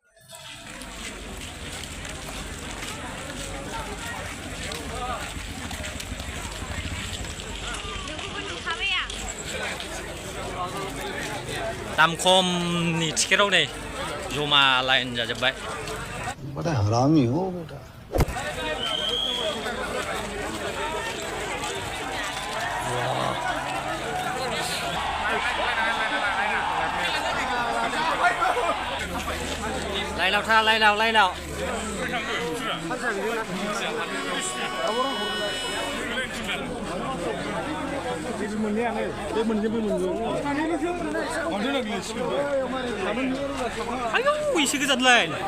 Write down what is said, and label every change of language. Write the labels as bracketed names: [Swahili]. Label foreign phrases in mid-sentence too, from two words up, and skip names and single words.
[Bodo] दाम खमनि टिकेटआव नै जमा लाइन जाजोब्बाय [Hindi] बड़ा हरामी हो बेटा [Bodo] लाइनाव था लाइनाव आयौ एसे गोजानलाय